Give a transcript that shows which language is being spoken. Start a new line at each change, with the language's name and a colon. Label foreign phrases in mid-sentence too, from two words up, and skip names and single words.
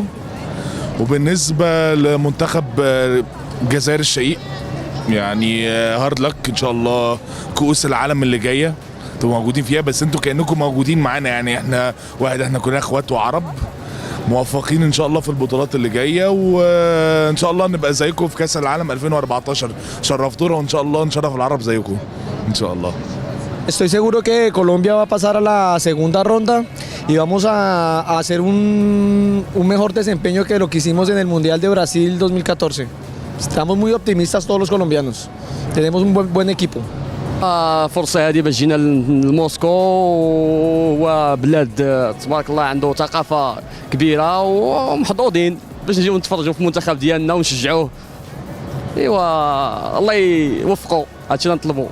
Arabic: وبالنسبه لمنتخب الجزائر الشقيق يعني
English: hard luck
Arabic: ان شاء الله، كؤوس العالم اللي جايه انتوا موجودين فيها، بس انتوا كانكم موجودين معانا، يعني احنا واحد، احنا كلنا اخوات وعرب، موفقين ان شاء الله في البطولات اللي جايه، وان شاء الله نبقى زيكم في كاس العالم 2014. شرفتونا وان شاء الله نشرف العرب زيكم ان شاء الله.
Spanish: Estoy seguro que Colombia va a pasar a la segunda ronda y vamos a hacer un mejor desempeño que lo que hicimos en el Mundial de Brasil 2014. Estamos muy optimistas todos los colombianos. Tenemos un buen equipo.
Arabic: فرصة هذه باش جينا لموسكو، وبلاد تبارك الله عنده ثقافة كبيرة ومحظوظين باش نجيو نتفرجوا في المنتخب ديالنا ونشجعوه. ايوا الله يوفقه، هادشي اللي نطلبوا.